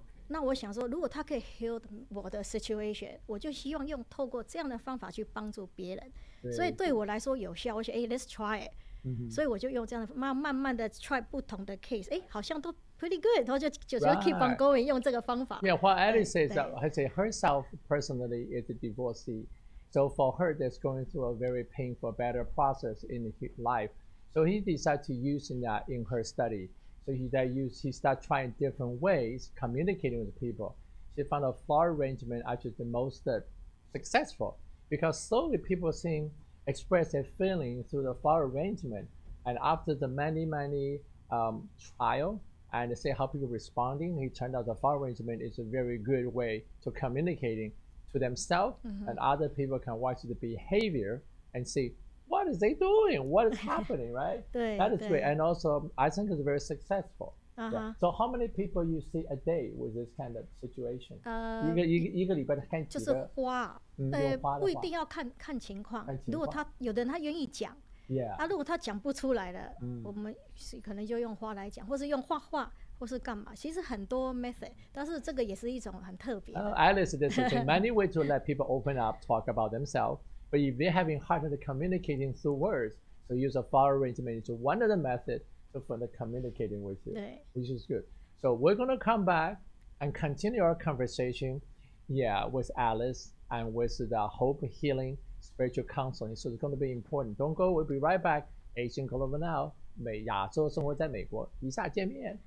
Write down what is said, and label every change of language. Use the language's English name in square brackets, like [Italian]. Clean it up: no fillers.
[Chinese] 那我想说，如果他可以 heal 我的 situation， 我就希望透过这样的方法去帮助别人。所以对我来说有效。我想， [English] let's try it。 [Chinese] 所以我就用这样的慢慢的 try 不同的 case， 好像都 [English] pretty good， [Chinese] 然后就 [English] keep on going [Chinese] 用这个方法。 [English] Yeah, what Alice says, I say herself personally is a divorcee. So for her, that's going through a very painful, better process in life. So he decided to use that in her study. So he started trying different ways communicating with people. She found a flower arrangement actually the most successful because slowly people express their feeling through the flower arrangement. And after the many trial and see how people responding, it turned out the flower arrangement is a very good way to communicating to themselves, and other people can watch the behavior and see what is they doing, what is happening, right? That is great. And also, I think it's very successful. Yeah. So how many people you see a day with this kind of situation? [Chinese] 一个礼拜看几个？就是花，不一定要看情况。如果有的人他愿意讲，如果他讲不出来了，我们可能就用花来讲，或是用画画，或是干嘛。其实很多 method， 但是这个也是一种很特别的。 [English] Alice, there's many ways to let people open up, talk about themselves. But if they're having hard time communicating through words, so use a flower arrangement is one of the methods for the communicating with you, which is good. So we're going to come back and continue our conversation, with Alice and with the Hope Healing Spiritual Counseling. So it's going to be important. Don't go. We'll be right back. [Chinese] Asian Global Now, 亚洲生活在美国，以下见面。